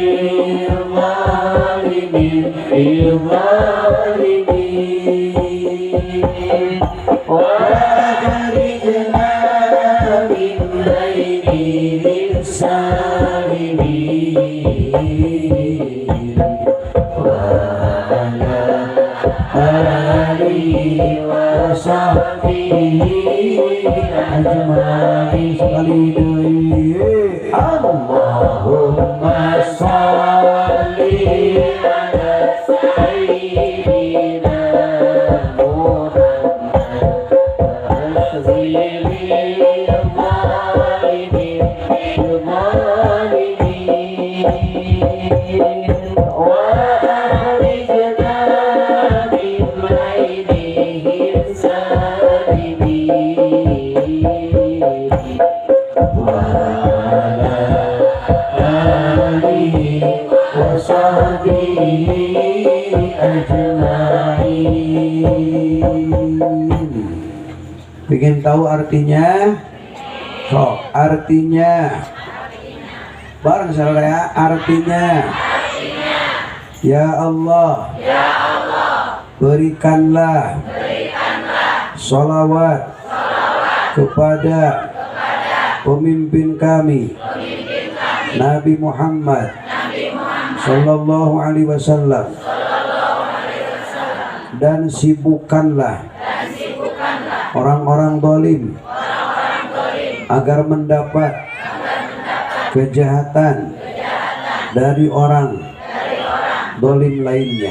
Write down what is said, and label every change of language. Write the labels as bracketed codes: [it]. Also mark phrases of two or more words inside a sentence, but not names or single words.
[ar] الظالمين بالظالمين وأخرجنا من بينهم سالمين وعلى آله وصحبه أجمعين. [su] Sekali deui [ar] اللهم صل على سيدنا محمد وأشغل الظالمين بالظالمين وأخرجنا من بينهم سالمين وعلى آله وصحبه أجمعين. [id] Pengen tahu artinya? So, artinya bareng saudara, artinya [ar] يا الله, [id] berikanlah sholawat kepada pemimpin kami Nabi Muhammad [ar] صلى الله عليه وسلم, [id] dan sibukkanlah orang-orang zalim agar mendapat kejahatan dari orang zalim lainnya.